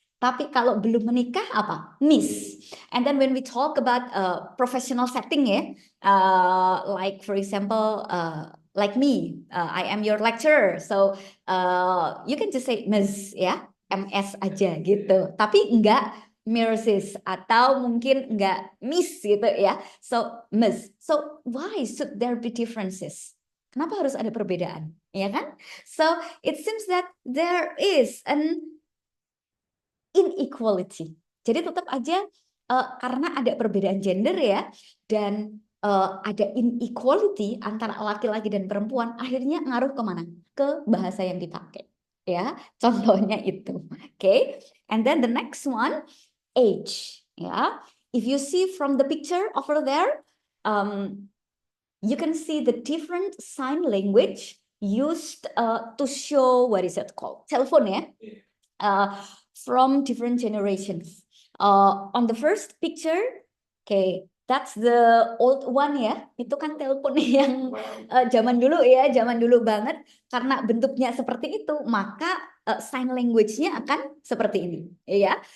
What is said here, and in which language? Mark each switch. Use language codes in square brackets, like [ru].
[id] Tapi kalau belum menikah apa? Miss. [en] And then when we talk about professional setting ya, like for example, like me, I am your lecturer, so you can just say Miss ya, MS aja gitu. [id] Tapi enggak Mrs. atau mungkin enggak Miss gitu ya. [en] So Miss. So why should there be differences? [id] Kenapa harus ada perbedaan? Ya kan? [en] So it seems that there is an inequality. [id] Jadi tetap aja karena ada perbedaan gender ya, dan ada inequality antara laki-laki dan perempuan, akhirnya ngaruh kemana? Ke bahasa yang dipakai. Ya, contohnya itu. [en] Okay, and then the next one, age. Ya, if you see from the picture over there, you can see the different sign language used to show what is it called? Telephone ya. From different generations. On the first picture, okay, that's the old one ya. [id] Itu kan telepon yang zaman dulu ya, zaman dulu banget. Karena bentuknya seperti itu, maka sign language-nya akan seperti ini, ya.